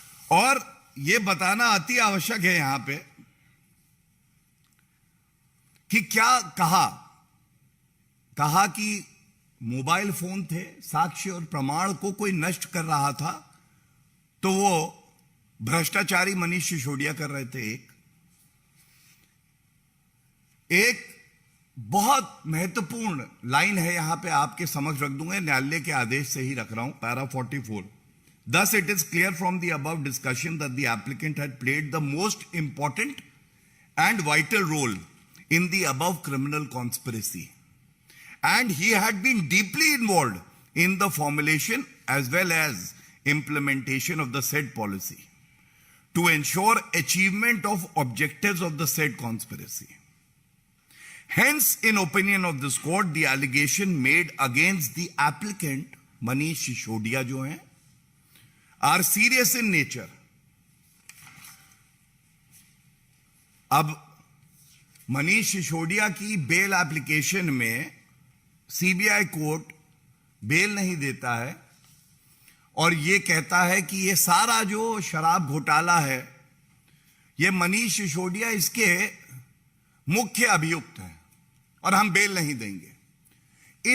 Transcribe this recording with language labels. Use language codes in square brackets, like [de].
[hi] और यह बताना अति आवश्यक है यहां पे कि क्या कहा कि मोबाइल फोन थे, साक्ष्य और प्रमाण को कोई नष्ट कर रहा था, तो वो भ्रष्टाचारी मनीष सिसोदिया कर रहे थे। एक बहुत महत्वपूर्ण लाइन है यहां पे, आपके समझ रख दूंगा, न्यायालय के आदेश से ही रख रहा हूं, para 44। [en] Thus, it is clear from the above discussion that the applicant had played the most important and vital role in the above criminal conspiracy, and he had been deeply involved in the formulation as well as implementation of the said policy to ensure achievement of objectives of the said conspiracy. Hence, in opinion of this court, the allegation made against the applicant, Manish Sisodiya [hi] जो हैं, [en] are serious in nature. [hi] अब मनीष सिसोदिया की bail application में CBI court bell नहीं देता है और ये कहता है कि ये सारा जो शराब घोटाला है, ये मनीष सिसोदिया इसके मुख्य अभियुक्त हैं और हम बेल नहीं देंगे।